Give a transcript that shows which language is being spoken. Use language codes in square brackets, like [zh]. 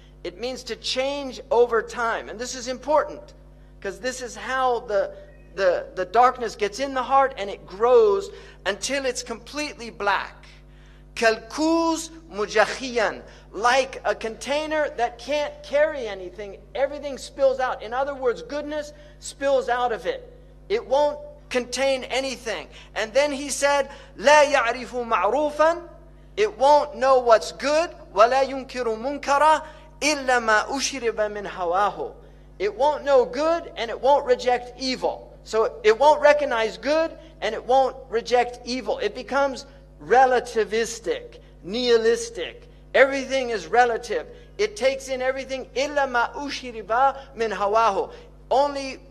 [en] It means to change over time. And this is important, because this is how the darkness gets in the heart, and it grows until it's completely black. [ar] Kalkuz mujakhiyan, [en] like a container that can't carry anything, everything spills out. In other words, goodness spills out of it. It won't contain anything. And then he said, [ar] لا يعرف معروفا, [en] it won't know what's good, [ar] ولا ينكر منكرا إلا ما أشرب من هواه. [en] It won't know good and it won't reject evil. So it won't recognize good and it won't reject evil. It becomes relativistic, nihilistic. Everything is relative. It takes in everything. [ar] إِلَّا مَا أُشْرِبَ مِنْ هَوَاهُ.